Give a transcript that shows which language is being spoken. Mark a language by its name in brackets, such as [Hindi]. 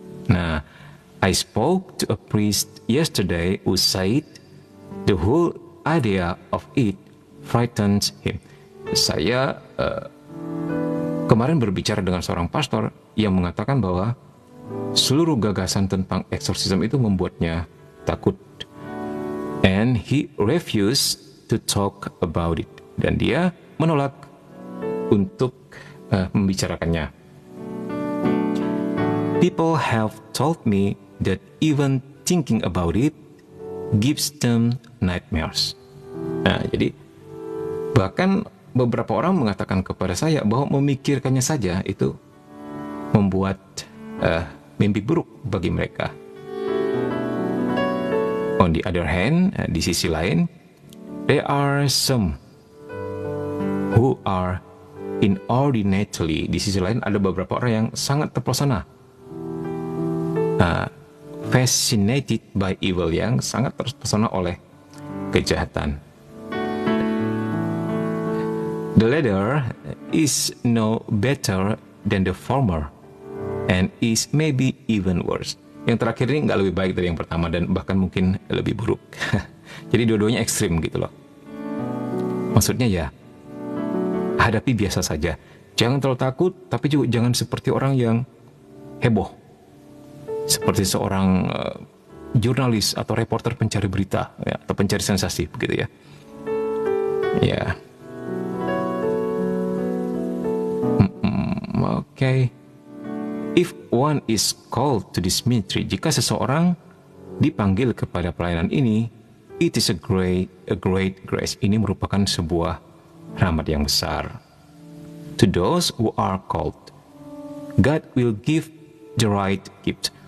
[English] Nah, I spoke to a priest yesterday who said the whole idea of it frightens him. [Indonesian] Saya kemarin berbicara dengan seorang pastor yang mengatakan bahwa seluruh gagasan tentang eksorsisme itu membuatnya takut. [English] And he refused to talk about it. [Indonesian] Dan dia menolak untuk membicarakannya. [English] People have told me that even thinking about it gives them nightmares. [Indonesian] Nah, jadi bahkan beberapa orang mengatakan kepada saya bahwa memikirkannya saja itu membuat mimpi buruk bagi mereka. [English] On the other hand, [Indonesian] di sisi lain, [English] there are some who are inordinately. [Indonesian] Di sisi lain ada beberapa orang yang sangat terpesona, [English] fascinated by evil, [Indonesian] yang sangat terpesona oleh kejahatan. [English] The latter is no better than the former, and is maybe even worse. [Indonesian] Yang terakhir ini nggak lebih baik dari yang pertama dan bahkan mungkin lebih buruk. Jadi dua-duanya ekstrim gitu loh. Maksudnya ya, hadapi biasa saja. Jangan terlalu takut, tapi juga jangan seperti orang yang heboh. Seperti seorang jurnalis atau reporter pencari berita, ya, atau pencari sensasi begitu ya. Ya. [English] Okay. If one is called to this ministry, [Indonesian] jika seseorang dipanggil kepada pelayanan ini, [English] it is a great grace. [Indonesian] Ini merupakan sebuah rahmat yang besar. [English] To those who are called, God will give the right gift.